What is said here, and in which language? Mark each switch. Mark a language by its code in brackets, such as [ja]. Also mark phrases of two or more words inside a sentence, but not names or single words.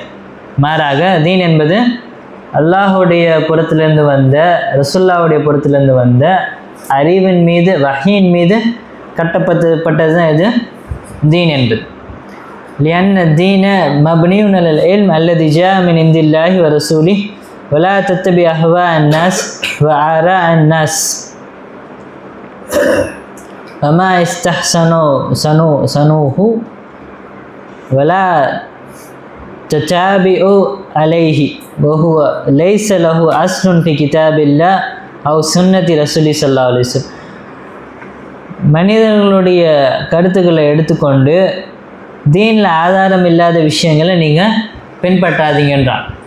[ta] மாறாக தீன் என்பது அல்லாஹுடைய புறத்திலிருந்து வந்த, ரசூலுல்லாஹ்வுடைய புறத்திலிருந்து வந்த அறிவின் மீது, வஹீன் மீது கட்டப்பட்டது தான் இது தீன் என்பது. [ar] لأن الدين مبني على العلم الذي جاء من عند الله ورسوله ولا تتبع أهواء الناس وآراء الناس. وما استحسنوا سنوه ولا تتابعوا عليه وهو ليس له أصل في كتاب الله أو سنة رسول صلى الله عليه وسلم. [ta] மனிதர்களுடைய கருத்துக்களை எடுத்துக்கொண்டு தீனில் ஆதாரம் இல்லாத விஷயங்களை நீங்கள் பின்பற்றாதீங்கன்றான்.